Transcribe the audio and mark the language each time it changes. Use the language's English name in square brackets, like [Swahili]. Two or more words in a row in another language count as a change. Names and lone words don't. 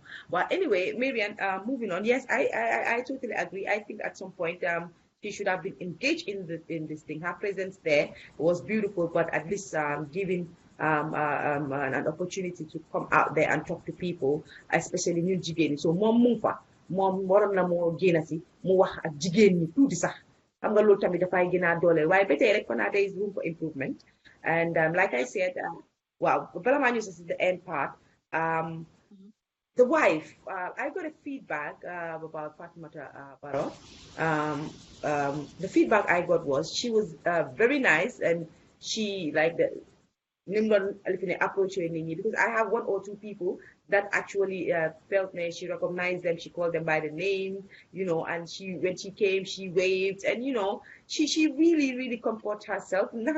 [English] But anyway, Marian, moving on. Yes, I totally agree. I think at some point she should have been engaged in this thing. Her presence there was beautiful, but at least giving an opportunity to come out there and talk to people, especially new [Wolof] jigéen so moom mu ngi fa moom waroon na moo génn si mu wax ak jigéen ñi tuuti sax xam nga loolu tamit dafay gën a dooleel waaye ba tey rek kon [English] there is room for improvement and like I said wow [Wolof] bala maa ñëw si [English] the end part the wife, I got a feedback about Fatimata Barrow. The feedback I got was she was very nice and she like the approach because I have one or two people that actually felt she recognized them, she called them by the name, you know, and when she came, she waved, and you know, she really comported herself.